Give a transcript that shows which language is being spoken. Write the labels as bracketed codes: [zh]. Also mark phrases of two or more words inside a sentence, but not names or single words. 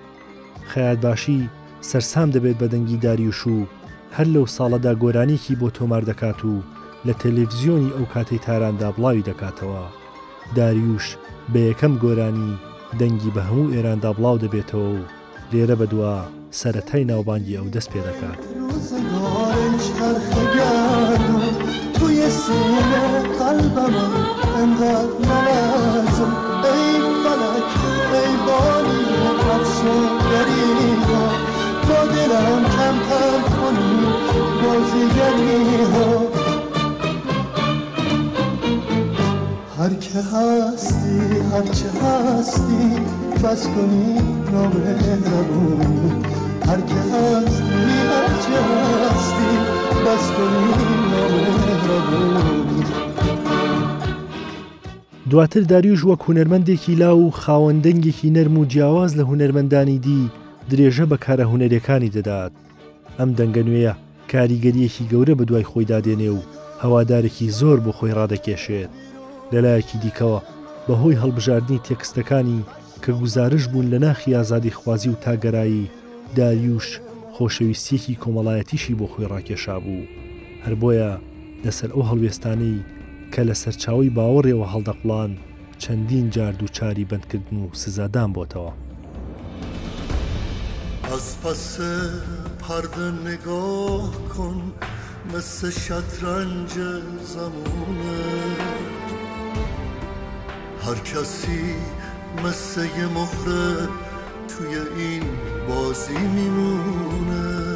[ckb] خەیاتباشی سەرسام دەبێت بە دەنگی داریوش و هەر لەو ساڵەدا گۆرانێکی بۆ تۆمار دەکات و لە تەلەڤیزیۆنی ئەو کاتەی تاراندا بڵاوی دەکاتەوە. داریوش بە یەکەم گۆرانی دەنگی بە هەموو ئێراندا بڵاو دەبێتەوە و لێرە بەدووە سەرەتای ناوبانگی ئەو دەست پێ دەکات. [fa] توی سینه قلبم انقدر نلرزم، ای فلک ای بانی افسونگری ها، با دلم کمتر کنی بازیگری ها. هر که هستی هر چه هستی، بس کنی نامهربونی. هر که هستی هر چه هستی، بس کنی نامهربونی. [ckb] دواتر داریوش وەک هونەرمەندێکی لاو و خاوەندەنگێکی نەرم و جیاواز لە هونەرمەندانی دی درێژە بە کارە هونەرەکانی دەدات. ئەم دەنگە نوێیە کاریگەریەکی گەورە بە دوای خۆی دادێنێ و هەوادارێکی زۆر بۆ خۆی ڕادەکێشێت. لەلایەکی دیکەوە بەهۆی هەڵبژاردننی تێکستەکانی کە گوزارش بوون لە ناخی ئازادی خوازی و تاگەرایی، داریوش خۆشەویستیەکی کۆمەڵایەتیشی بۆ خۆی ڕاکێشا بوو. هەر بۆیە لەسەر ئەو هەڵوێستانەی کە لە سەرچاوی باوەڕێەوە هەڵدەقڵان چەندین جار دووچاری بەندکردن و سزادان بۆتەوە. [fa] از پس پرده نگاه کن، مثل شطرنج زمونه. هر کسی مثل یه مهره توی این بازی میمونه.